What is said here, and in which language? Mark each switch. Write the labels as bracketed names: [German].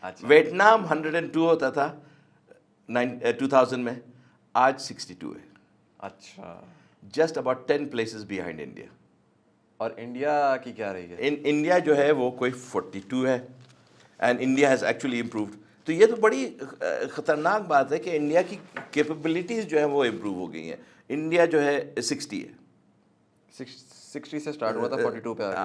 [Urdu] Vietnam 102 ہوتا تھا 2000 میں, آج 62 ہے. اچھا, [English] Just about 10 places behind India. [Urdu] اور انڈیا کی کیا رہی ہے؟ انڈیا جو ہے وہ کوئی 42 ہے, [English] And India has actually improved. [Urdu] تو یہ تو بڑی خطرناک بات ہے کہ انڈیا کی کیپیبلٹیز جو ہیں وہ امپروو ہو گئی ہیں. انڈیا جو ہے 60 ہے, 60 سے سٹارٹ ہوا تھا 42 پہ,